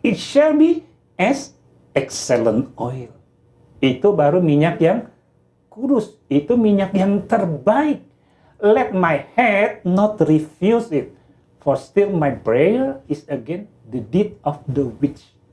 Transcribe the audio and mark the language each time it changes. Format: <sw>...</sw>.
<en>It shall be as excellent oil.</en> <id>Itu baru minyak yang kudus. Itu minyak yang terbaik.</id> <en>Let my head not refuse it. For still my prayer is against the deed of the witch.</en>